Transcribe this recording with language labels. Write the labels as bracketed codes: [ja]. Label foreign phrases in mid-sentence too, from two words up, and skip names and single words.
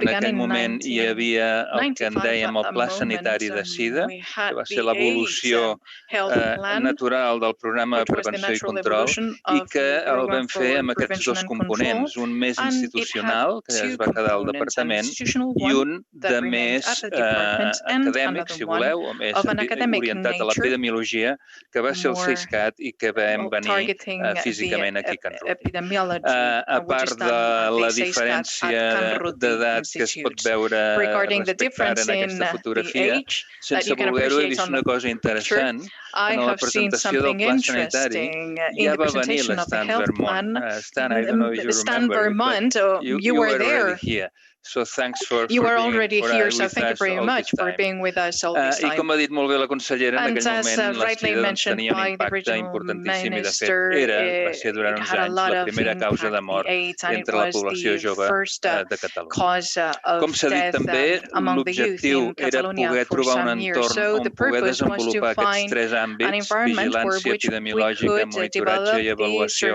[ca] En aquell moment hi havia el que en dèiem el Pla Sanitari de SIDA, que va ser l'evolució natural del programa de prevenció i control i que el vam fer amb aquests dos components, un més institucional, que es va quedar al departament, i un de més acadèmic, si voleu, o més orientat a l'epidemiologia, que va ser el CISCAT i que vam venir físicament aquí a Can Ruti. A part de la diferència d'edat que es pot veure respecte ara en aquesta fotografia, sense voler-ho, he vist una cosa interessant. En la presentació del Pla Sanitari ja va venir l'Stan Vermont. [en] Stan, I don't know if you remember it, but you were already here. So thanks for you were already being here, so thank you very much for being with us all this time. [ca] I com ha dit molt bé la consellera, en aquell moment la SIDA tenia un impacte importantíssim i de fet va ser durant uns anys la primera causa de mort entre la població jove de Catalunya. Com s'ha dit també, l'objectiu era poder trobar un entorn on poder desenvolupar aquests tres àmbits, vigilància epidemiològica, monitoratge i avaluació,